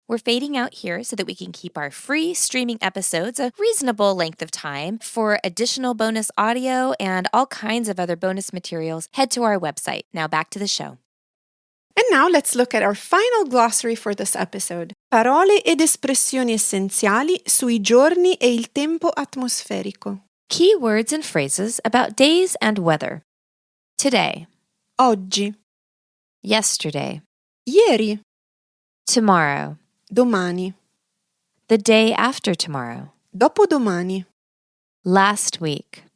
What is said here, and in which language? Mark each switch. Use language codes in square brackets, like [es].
[en] We're fading out here so that we can keep our free streaming episodes a reasonable length of time. For additional bonus audio and all kinds of other bonus materials, head to our website. Now back to the show. And now let's look at our final glossary for this episode. [it] Parole ed espressioni essenziali sui giorni e il tempo atmosferico. [en] Key words and phrases about days and weather. Today. [it] Oggi. [en] Yesterday. [it] Ieri. [en] Tomorrow. [it] Domani. [en] The day after tomorrow. [it] Dopodomani. [en] Last week.